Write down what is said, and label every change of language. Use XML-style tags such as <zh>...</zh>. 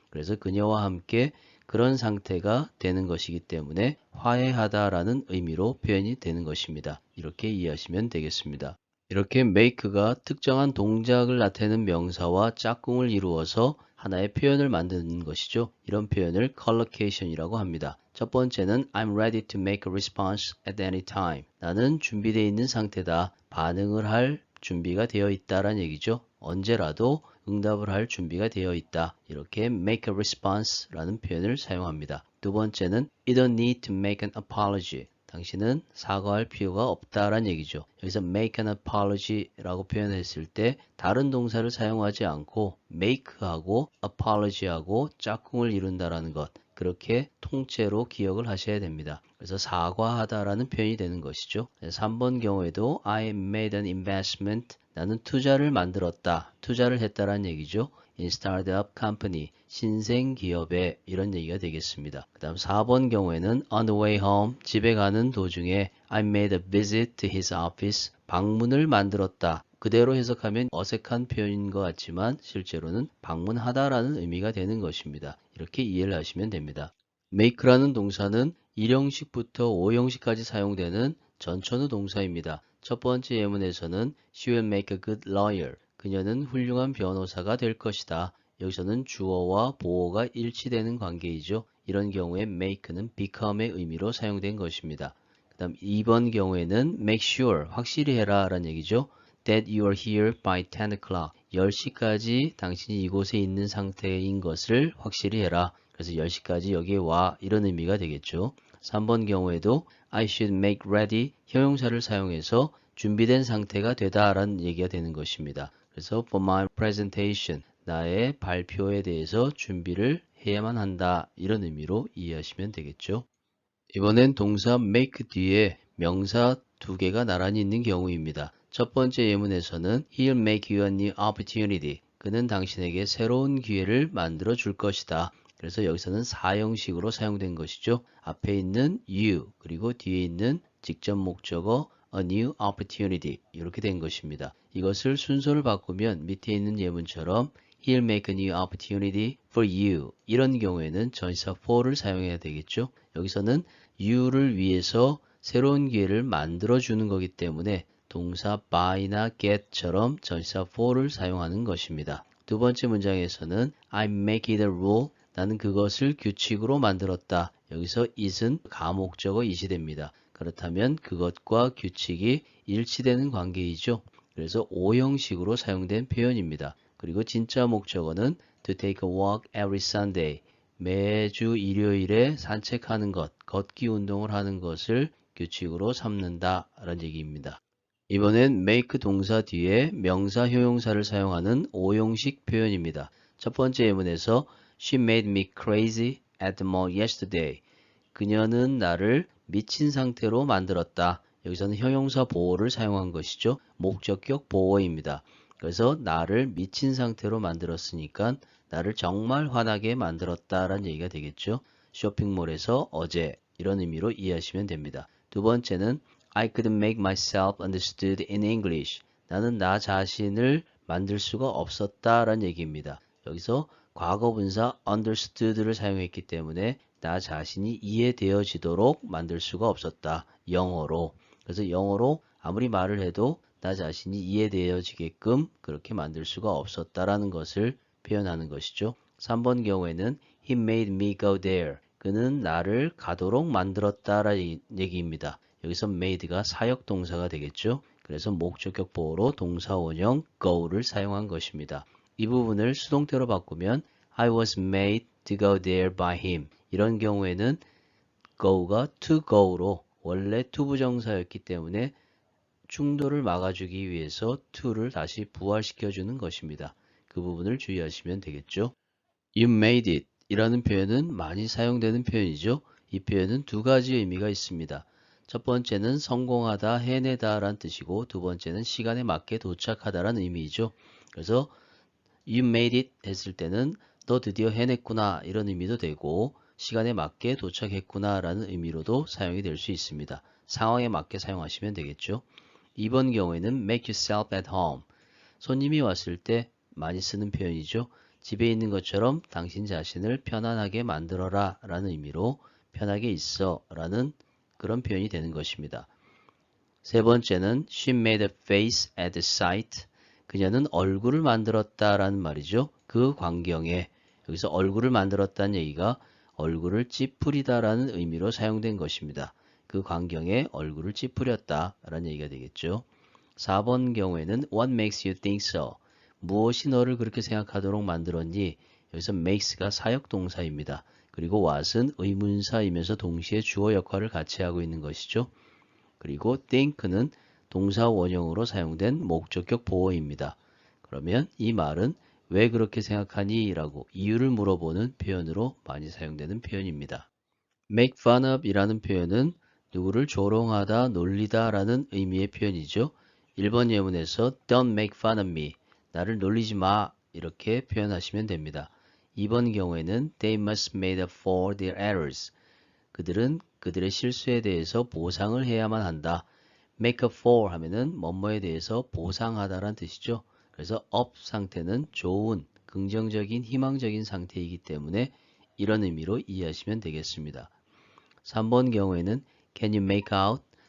<ko>그래서 그녀와 함께 그런 상태가 되는 것이기 때문에 화해하다라는 의미로 표현이 되는 것입니다. 이렇게 이해하시면 되겠습니다. 이렇게 make가 특정한 동작을 나타내는 명사와 짝꿍을 이루어서 하나의 표현을 만드는 것이죠. 이런 표현을 collocation이라고 합니다. 첫 번째는</ko> <en>I'm ready to make a response at any time.</en> <ko>나는 준비되어 있는 상태다. 반응을 할 준비가 되어 있다란 얘기죠. 언제라도 응답을 할 준비가 되어 있다. 이렇게</ko> <en>make a response</en> <ko>라는 표현을 사용합니다. 두 번째는</ko> <en>You don't need to make an apology.</en> <ko>당신은 사과할 필요가 없다란 얘기죠. 여기서</ko> <en>make an apology</en> <ko>라고 표현했을 때 다른 동사를 사용하지 않고 make하고 apology하고 짝꿍을 이룬다라는 것. 그렇게 통째로 기억을 하셔야 됩니다. 그래서 사과하다라는 표현이 되는 것이죠. 3번 경우에도</ko> <en>I made an investment.</en> <ko>나는 투자를 만들었다. 투자를 했다라는 얘기죠.</ko> <en>in startup company.</en> <ko>신생 기업에 이런 얘기가 되겠습니다. 그 다음 4번 경우에는</ko> <en>on the way home.</en> <ko>집에 가는 도중에</ko> <en>I made a visit to his office.</en> <ko>방문을 만들었다. 그대로 해석하면 어색한 표현인 것 같지만 실제로는 방문하다라는 의미가 되는 것입니다. 이렇게 이해를 하시면 됩니다. make라는 동사는 1형식부터 5형식까지 사용되는 전천후 동사입니다. 첫 번째 예문에서는</ko> <en>She will make a good lawyer.</en> <ko>그녀는 훌륭한 변호사가 될 것이다. 여기서는 주어와 보어가 일치되는 관계이죠. 이런 경우에 make는 become의 의미로 사용된 것입니다. 그 다음 2번 경우에는</ko> <en>make sure,</en> <ko>확실히 해라 라는 얘기죠.</ko> <en>That you are here by 10 o'clock.</en> <ko>10시까지 당신이 이곳에 있는 상태인 것을 확실히 해라. 그래서 10시까지 여기에 와 이런 의미가 되겠죠. 3번 경우에도</ko> <en>I should make ready</en> <ko>형용사를 사용해서 준비된 상태가 되다라는 얘기가 되는 것입니다. 그래서</ko> <en>for my presentation</en> <ko>나의 발표에 대해서 준비를 해야만 한다 이런 의미로 이해하시면 되겠죠. 이번엔 동사 make 뒤에 명사 두 개가 나란히 있는 경우입니다. 첫 번째 예문에서는</ko> <en>He'll make you a new opportunity.</en> <ko>그는 당신에게 새로운 기회를 만들어 줄 것이다. 그래서 여기서는 사형식으로 사용된 것이죠. 앞에 있는 you 그리고 뒤에 있는 직접 목적어</ko> <en>a new opportunity</en> <ko>이렇게 된 것입니다. 이것을 순서를 바꾸면 밑에 있는 예문처럼</ko> <en>He'll make a new opportunity for you.</en> <ko>이런 경우에는 전치사 for를 사용해야 되겠죠. 여기서는 you를 위해서 새로운 기회를 만들어 주는 거기 때문에 동사 buy나 get처럼 전치사 for를 사용하는 것입니다. 두 번째 문장에서는</ko> <en>I make it a rule.</en> <ko>나는 그것을 규칙으로 만들었다. 여기서 it은 가목적어 it이 됩니다. 그렇다면 그것과 규칙이 일치되는 관계이죠. 그래서 오형식으로 사용된 표현입니다. 그리고 진짜 목적어는</ko> <en>to take a walk every Sunday.</en> <ko>매주 일요일에 산책하는 것, 걷기 운동을 하는 것을 규칙으로 삼는다 라는 얘기입니다. 이번엔 make 동사 뒤에 명사 형용사를 사용하는 오형식 표현입니다. 첫 번째 예문에서</ko> <en>She made me crazy at the mall yesterday.</en> <ko>그녀는 나를 미친 상태로 만들었다. 여기서는 형용사 보호를 사용한 것이죠. 목적격 보호입니다. 그래서 나를 미친 상태로 만들었으니까 나를 정말 화나게 만들었다라는 얘기가 되겠죠. 쇼핑몰에서 어제 이런 의미로 이해하시면 됩니다. 두 번째는</ko> <en>I couldn't make myself understood in English.</en> <ko>나는 나 자신을 만들 수가 없었다라는 얘기입니다. 여기서 과거분사 understood를 사용했기 때문에 나 자신이 이해되어지도록 만들 수가 없었다. 영어로. 그래서 영어로 아무리 말을 해도 나 자신이 이해되어지게끔 그렇게 만들 수가 없었다라는 것을 표현하는 것이죠. 3번 경우에는</ko> <en>He made me go there.</en> <ko>그는 나를 가도록 만들었다라는 얘기입니다. 여기서 made가 사역 동사가 되겠죠. 그래서 목적격 보호로 동사 원형 go를 사용한 것입니다. 이 부분을 수동태로 바꾸면</ko> <en>I was made to go there by him.</en> <ko>이런 경우에는 go가 to go로 원래 투부정사였기 때문에 충돌을 막아주기 위해서 to를 다시 부활시켜주는 것입니다. 그 부분을 주의하시면 되겠죠.</ko> <en>You made it</en> <ko>이라는 표현은 많이 사용되는 표현이죠. 이 표현은 두 가지 의미가 있습니다. 첫 번째는 성공하다, 해내다 라는 뜻이고 두 번째는 시간에 맞게 도착하다 라는 의미이죠. 그래서</ko> <en>You made it</en> <ko>했을 때는 너 드디어 해냈구나 이런 의미도 되고 시간에 맞게 도착했구나 라는 의미로도 사용이 될 수 있습니다. 상황에 맞게 사용하시면 되겠죠. 이번 경우에는</ko> <en>make yourself at home.</en> <ko>손님이 왔을 때 많이 쓰는 표현이죠. 집에 있는 것처럼 당신 자신을 편안하게 만들어라 라는 의미로 편하게 있어 라는 그런 표현이 되는 것입니다. 세 번째는</ko> <en>she made a face at the sight.</en> <ko>그녀는 얼굴을 만들었다 라는 말이죠. 그 광경에 여기서 얼굴을 만들었다는 얘기가 얼굴을 찌푸리다 라는 의미로 사용된 것입니다. 그 광경에 얼굴을 찌푸렸다 라는 얘기가 되겠죠. 4번 경우에는</ko> <en>What makes you think so?</en> <ko>무엇이 너를 그렇게 생각하도록 만들었니? 여기서 makes가 사역동사입니다. 그리고 what은 의문사이면서 동시에 주어 역할을 같이 하고 있는 것이죠. 그리고 think는 동사 원형으로 사용된 목적격 보어입니다. 그러면 이 말은 왜 그렇게 생각하니? 라고 이유를 물어보는 표현으로 많이 사용되는 표현입니다.</ko> <en>make fun of</en> <ko>이라는 표현은 누구를 조롱하다, 놀리다 라는 의미의 표현이죠. 1번 예문에서</ko> <en>don't make fun of me.</en> <ko>나를 놀리지 마. 이렇게 표현하시면 됩니다. 2번 경우에는</ko> <en>they must make up for their errors.</en> <ko>그들은 그들의 실수에 대해서 보상을 해야만 한다.</ko> <en>make up for</en> <ko>하면은 뭐뭐에 대해서 보상하다라는 뜻이죠. 그래서 up 상태는 좋은, 긍정적인, 희망적인 상태이기 때문에 이런 의미로 이해하시면 되겠습니다. 3번 경우에는</ko> <en>can you make out?</en>